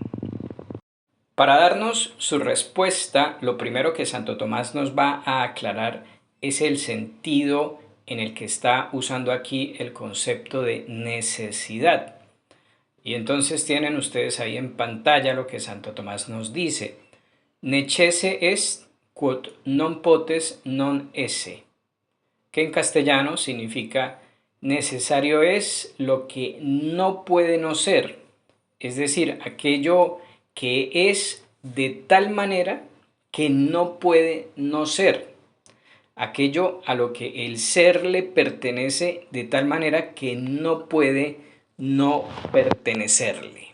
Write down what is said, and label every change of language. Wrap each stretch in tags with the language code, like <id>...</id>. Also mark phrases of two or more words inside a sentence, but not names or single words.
<es>Para darnos su respuesta, lo primero que Santo Tomás nos va a aclarar es el sentido en el que está usando aquí el concepto de necesidad. Y entonces tienen ustedes ahí en pantalla lo que Santo Tomás nos dice.</es> <la>Necesse est quod non potes non esse,</la> <es>que en castellano significa necesario es lo que no puede no ser, es decir, aquello que es de tal manera que no puede no ser, aquello a lo que el ser le pertenece de tal manera que no puede no pertenecerle.</es>